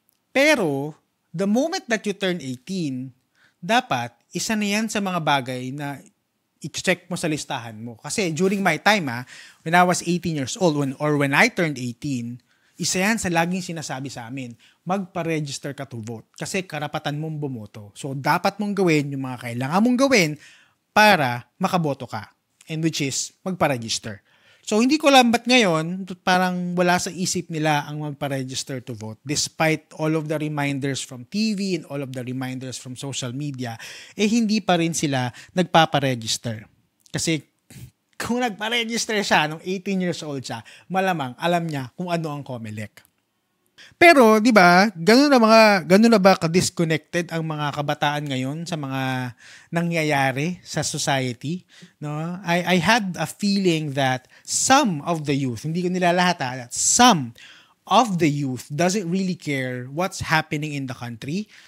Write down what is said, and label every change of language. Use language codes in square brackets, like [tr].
[tl] Pero, [en] the moment that you turn 18, [tl] dapat, isa na yan sa mga bagay na i-check mo sa listahan mo. [en] Kasi during my time, when I was 18 years old, when I turned 18, [tl] isa yan sa laging sinasabi sa amin, magpa-register ka to vote. Kasi karapatan mong bumoto. So, dapat mong gawin yung mga kailangan mong gawin para makaboto ka. And which is, magpa-register. So, hindi ko alam ba't ngayon, parang wala sa isip nila ang magpa-register to vote. [en] Despite all of the reminders from TV and all of the reminders from social media, [tl] hindi pa rin sila nagpapa-register. Kasi, kung nagpa-register siya nung 18 years old siya, malamang alam niya kung ano ang COMELEC. Pero, di ba, ganun na ba ka-disconnected ang mga kabataan ngayon sa mga nangyayari sa society? No? [en] I had a feeling that some of the youth, [tl] hindi ko nila lahat, [en] that some of the youth doesn't really care what's happening in the country.